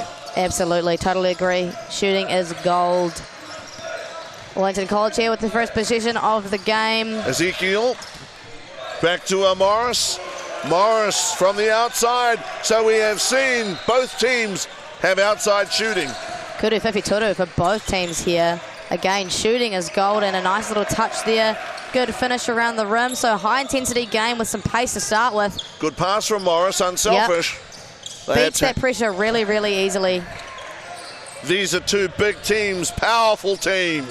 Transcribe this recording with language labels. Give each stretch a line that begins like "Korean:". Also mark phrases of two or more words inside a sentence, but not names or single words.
English: Absolutely, totally agree. Shooting is gold. Wellington College here with the first possession of the game. Ezekiel back to Morris. Morris from the outside. So we have seen both teams have outside shooting.
Māori: Kuru whiwhi turu
English: for both teams here. Again, shooting is gold and a nice little touch there. Good finish around the rim. So high intensity game with some pace to start with. Good pass from Morris, unselfish. Yep. Beats that pressure really, really easily. These are two big teams, powerful teams.